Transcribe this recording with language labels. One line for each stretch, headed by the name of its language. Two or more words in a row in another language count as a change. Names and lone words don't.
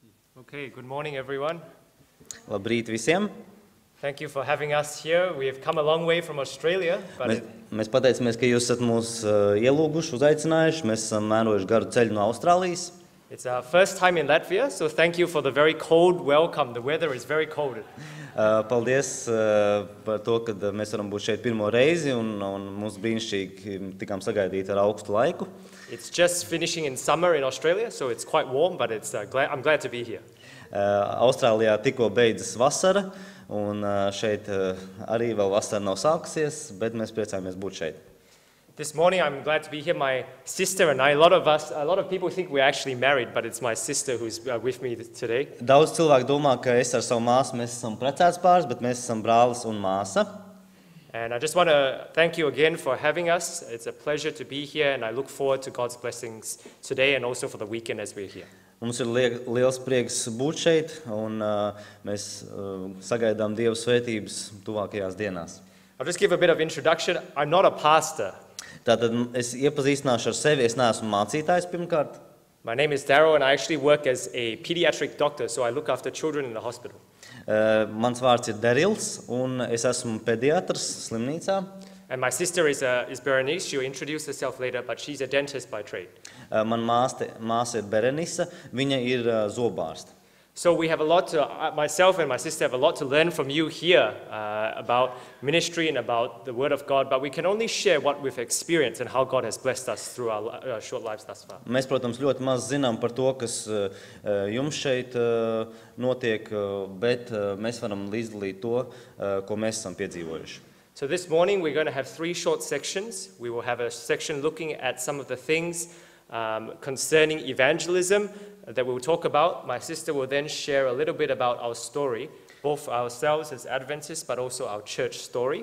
English: Okay, good morning everyone.
Latvian: Labrīt visiem!
English: Thank you for having us here. We have come a long way from Australia, but
Latvian: Mēs pateicamies, ka jūs esat mūs ielūguši, uzaicinājuši. Mēs esam mērojuši garu ceļu no Austrālijas.
English: it's our first time in Latvia, so thank you for the very cold welcome. The weather is very cold.
Latvian: Paldies par to, ka mēs varam būt šeit pirmo reizi un mums brīnišķīgi tikām sagaidīt ar augstu laiku.
English: It's just finishing in summer in Australia, so it's quite warm, but I'm glad to be here.
Latvian: Austrālijā tikko beidzas vasara un šeit arī vēl vasara nav sākusies, bet mēs priecājamies būt šeit.
English: This morning I'm glad to be here. My sister and I, a lot of people think we're actually married, but it's my sister who's with me today.
Latvian: Daudz cilvēku domā, ka es ar savu māsu mēs esam precēts pāris, bet mēs esam brālis un māsa.
English: And I just want to thank you again for having us. It's a pleasure to be here, and I look forward to God's blessings today and also for the weekend as we're here.
Latvian: Mums ir liels prieks būt šeit, un mēs sagaidām Dieva svētības tuvākajās dienās.
English: I'll just give a bit of introduction. I'm not a pastor.
Latvian: Tātad es iepazīstināšu ar sevi, es neesmu mācītājs pirmkārt.
English: My name is Darryl, and I actually work as a pediatric doctor, so I look after children in the hospital.
Latvian: Mans vārds ir Darryls, un es esmu pediatrs slimnīcā.
English: And my sister is Berenice. She'll introduce herself later, but she's a dentist by trade.
Latvian: Man māsa ir Berenisa, viņa ir zobārste.
English: So we have a lot to, myself and my sister have a lot to learn from you here about ministry and about the Word of God, but we can only share what we've experienced and how God has blessed us through our short lives thus far.
Latvian: Mēs, protams, ļoti maz zinām par to, kas jums šeit notiek, bet mēs varam līdzdalīt to, ko mēs esam piedzīvojuši.
English: So this morning we're going to have 3 short sections. We will have a section looking at some of the things concerning evangelism that we'll talk about. My sister will then share a little bit about our story, both ourselves as Adventists, but also our church story.